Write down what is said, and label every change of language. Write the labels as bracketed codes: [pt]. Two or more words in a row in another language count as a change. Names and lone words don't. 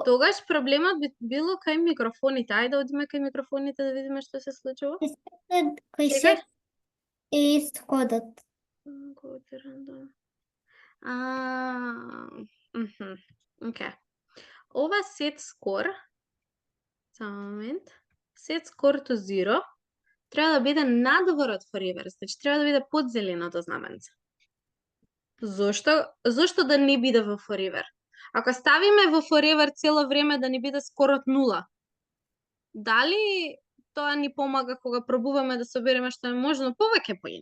[mk] Тогаш проблемот би било кај микрофоните. Ајде одиме кај микрофоните да видиме што се случува. Кај се е ист кодот. Океј. Ова [en] set score, [mk] само момент, [en] set score to 0, [mk] треба да биде надвор од forever, значи треба да биде под зеленото знаменце. Зошто да не биде во forever? Ако ставиме во forever цело време да ни биде скоро од нула, дали тоа ни помага кога пробуваме да собереме што е можно повеќе поени?